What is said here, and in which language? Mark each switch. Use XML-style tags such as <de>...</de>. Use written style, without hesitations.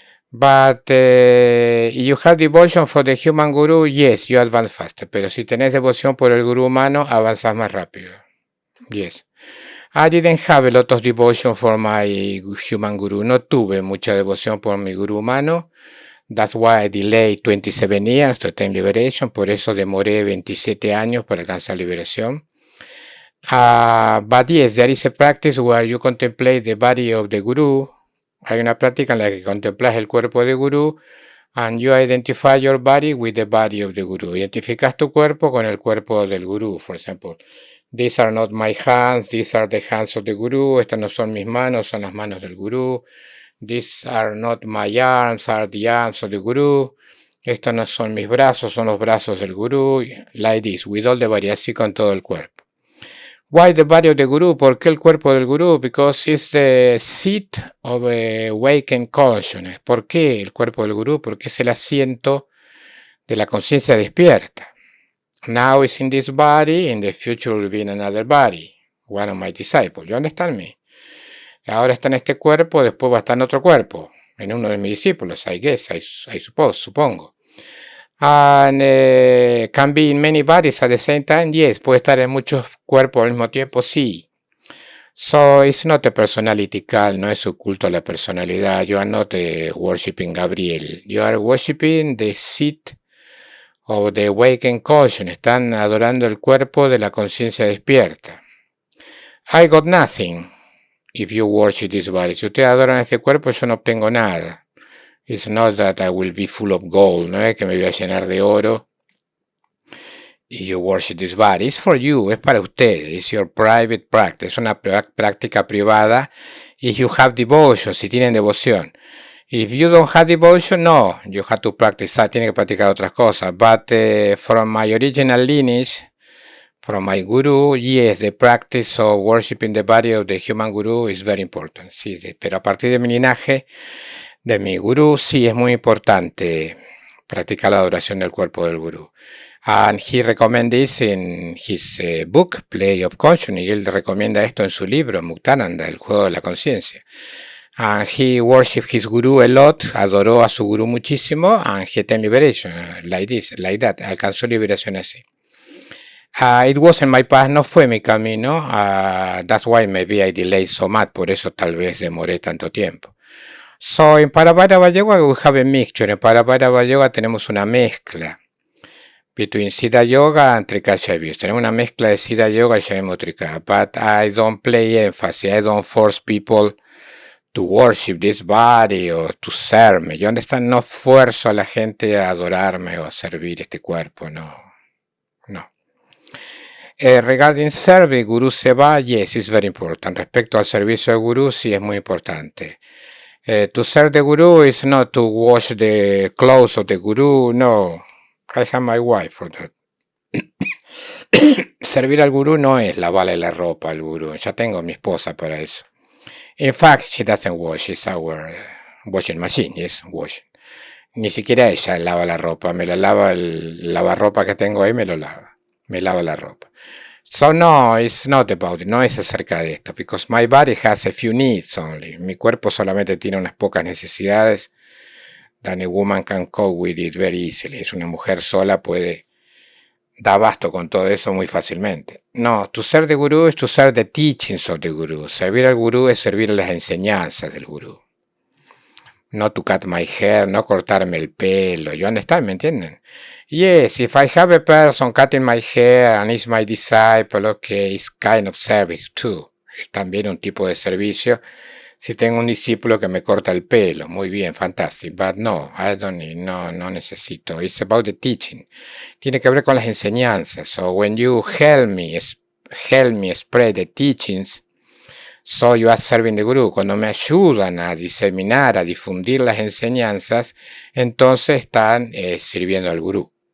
<en>But you have devotion for the human Guru, yes, you advance faster.</en> <es>Pero si tenés devoción por el Guru humano, avanzas más rápido.</es> <en>Yes. I didn't have a lot of devotion for my human Guru.</en> <es>No tuve mucha devoción por mi Guru humano.</es> <en>That's why I delayed 27 years to attain liberation.</en> <es>Por eso demoré 27 años para alcanzar liberación.</es> <en>But yes, there is a practice where you contemplate the body of the Guru.</en> <es>Hay una práctica en la que contemplas el cuerpo de Guru,</es> <en>and you identify your body with the body of the Guru.</en> <es>Identificas tu cuerpo con el cuerpo del Guru,</es> <en>for example. These are not my hands, these are the hands of the Guru.</en> <es>Estas no son mis manos, son las manos del Guru.</es> <en>These are not my arms, are the arms of the Guru.</en> <es>Estos no son mis brazos, son los brazos del Guru.</es> <en>Like this, with all the body,</en> <es>así con todo el cuerpo.</es> <en>Why the body of the Guru?</en> <es>¿Por qué el cuerpo del Guru?</es> <en>Because it's the seat of awakened consciousness.</en> <es>¿Por qué el cuerpo del Guru? Porque es el asiento de la conciencia despierta.</es> <en>Now it's in this body, in the future will be in another body. One of my disciples. You understand me?</en> <es>Ahora está en este cuerpo, después va a estar en otro cuerpo, en uno de mis discípulos,</es> <en>I guess, I suppose,</en> <es>supongo.</es> <en>And can be in many bodies at the same time, yes,</en> <es>puede estar en muchos cuerpos al mismo tiempo, sí.</es> <en>So it's not a personality cult,</en> <es>no es un culto a la personalidad.</es> <en>You are not worshiping Gabriel, you are worshiping the seat of the awakened consciousness.</en> <es>Están adorando el cuerpo de la conciencia despierta.</es> <en>I got nothing. If you worship this body,</en> <es>si ustedes adoran este cuerpo, yo no obtengo nada.</es> <en>It's not that I will be full of gold,</en> <es>no es que me voy a llenar de oro.</es> <en>If you worship this body, it's for you,</en> <es>es para ustedes,</es> <en>it's your private practice,</en> <es>es una práctica privada.</es> <en>If you have devotion,</en> <es>si tienen devoción.</es> <en>If you don't have devotion, no, you have to practice,</en> <es>tienen que practicar otras cosas.</es> <en>But from my original lineage, from my Guru, yes, the practice of worshiping the body of the human Guru is very important.</en> <es>Sí, pero a partir de mi linaje, de mi Guru, sí es muy importante practicar la adoración del cuerpo del Guru.</es> <en>And he recommends this in his book, Play of Consciousness.</en> <es>Y él recomienda esto en su libro, Muktananda, el juego de la conciencia.</es> <en>And he worshipped his Guru a lot,</en> <es>adoró a su Guru muchísimo,</es> <en>and he attained liberation, like this, like that,</en> <es>alcanzó liberación así.</es> <en>It wasn't my path,</en> <es>no fue mi camino.</es> <en>That's why maybe I delayed so much,</en> <es>por eso tal vez demoré tanto tiempo.</es> <en>So in Parabhairava Yoga we have a mixture.</en> <es>En Parabhairava Yoga tenemos una mezcla</es> <en>between Siddha Yoga and Trika Shaivism.</en> <es>Tenemos una mezcla de Siddha Yoga y Shaivismo Trika.</es> <en>But I don't play emphasis, I don't force people to worship this body or to serve. You understand?</en> <es>No fuerzo a la gente a adorarme o a servir este cuerpo, no.</es> <en>Regarding service, Guru Seva, yes, it's very important.</en> <es>Respecto al servicio de Guru, sí es muy importante.</es> <en>To serve the Guru is not to wash the clothes of the Guru, no. I have my wife for that.</en> <es>Servir al Guru no es lavarle la ropa al Guru. Ya tengo a mi esposa para eso.</es> <en>In fact, she doesn't wash. It's our washing machine, yes, washing.</en> <es>Ni siquiera ella lava la ropa. Me la lava el lavarropa que tengo ahí, me lo lava. Me lava la ropa.</es> <en>So no, it's not about it.</en> <es>No es acerca de esto.</es> <en>Because my body has a few needs only.</en> <es>Mi cuerpo solamente tiene unas pocas necesidades.</es> <en>That a woman can cope with it very easily.</en> <es>Es una mujer sola, puede dar abasto con todo eso muy fácilmente.</es> <en>No, to serve the Guru es to serve the teachings of the Guru.</en> <es>Servir al Guru es servir las enseñanzas del Guru.</es> <en>No to cut my hair,</en> <es>no cortarme el pelo.</es> <en>You understand,</en> <es>¿me entienden?</es> <en>Yes, if I have a person cutting my hair and is my disciple, okay, it's kind of service too.</en> <es>Es también un tipo de servicio. Si tengo un discípulo que me corta el pelo, muy bien, fantástico.</es> <en>But no, I don't need,</en> <es>no necesito.</es> <en>It's about the teaching.</en> <es>Tiene que ver con las enseñanzas.</es> <en>So when you help me spread the teachings, so you are serving the Guru.</en> <es>Cuando me ayudan a diseminar, a difundir las enseñanzas, entonces están sirviendo al Guru.</es>